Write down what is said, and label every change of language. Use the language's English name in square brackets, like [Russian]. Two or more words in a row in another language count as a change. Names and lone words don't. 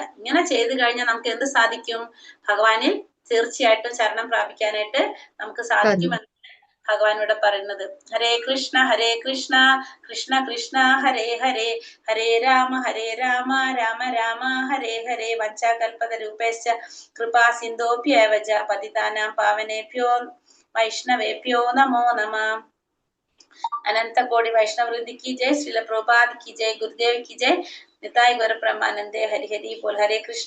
[Malayalam] ഇങ്ങനെ ചെയ്തു കഴിഞ്ഞാൽ നമുക്ക് എന്ത് സാധിക്കും? ഭഗവാനിൽ തീർച്ചയായിട്ടും ശരണം പ്രാപിക്കാനായിട്ട് നമുക്ക് സാധിക്കുമെന്ന് ഭഗവാൻ ഇവിടെ പറയുന്നത്. [Sanskrit] ഹരേ കൃഷ്ണ കൃഷ്ണ കൃഷ്ണ ഹരേ ഹരേ, ഹരേ രാമ രാമ രാമ ഹരേ ഹരേ. വഞ്ചാകൽപതരൂപേശ്ച കൃപാ സിന്ധോഭ്യേവച പതിതാനാം പാവനേഭ്യോ വൈഷ്ണവേഭ്യോ നമോ നമഃ. अनंत कोटि वैष्णव वृंद की जय, श्रील प्रभुपाद की जय, गुरुदेव की जय, निताय गौर ब्रह्मानंदे हरि हरि बोल. हरे कृष्ण.